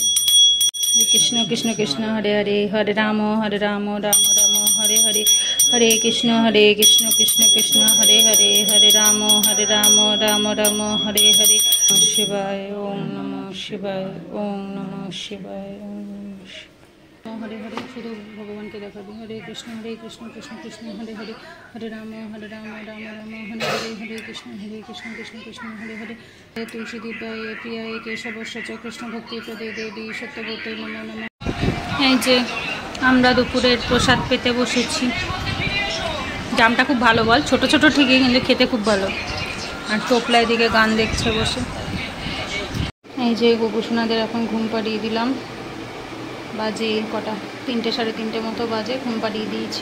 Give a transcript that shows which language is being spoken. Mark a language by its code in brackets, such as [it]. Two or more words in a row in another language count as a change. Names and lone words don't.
[sa] हरे कृष्ण कृष्ण कृष्ण हरे हरे, हरे राम राम राम हरे हरे, हरे कृष्ण कृष्ण कृष्ण हरे हरे, हरे राम राम राम हरे हरे। शिवाय, ओम नमो शिवाय, ओम नमो शिवाय, ओम हरे हरे। [hi] शुद्ध भगवान के देखा दी। [sa] हरे कृष्ण कृष्ण कृष्ण हरे हरे, हरे राम राम राम हरे हरे, हरे कृष्ण कृष्ण कृष्ण हरे हरे। तुलसी दीपाय प्रियाय केशवश्च कृष्ण भक्ति प्रदे देवी सत्यव्रते नमो नमः। [bn] এই যে আমরা দুপুরের প্রসাদ পেতে বসেছি। জামটা খুব ভালো, বল ছোট ছোট ঠিকই, কিন্তু খেতে খুব ভালো। আর টোপলা এদিকে গান দেখছে বসে। এই যে গোপুসোনাদের এখন ঘুম পাড়িয়ে দিলাম। বাজে কটা, 3টে 3:30 মতো বাজে, ঘুম পাড়িয়ে দিয়েছি।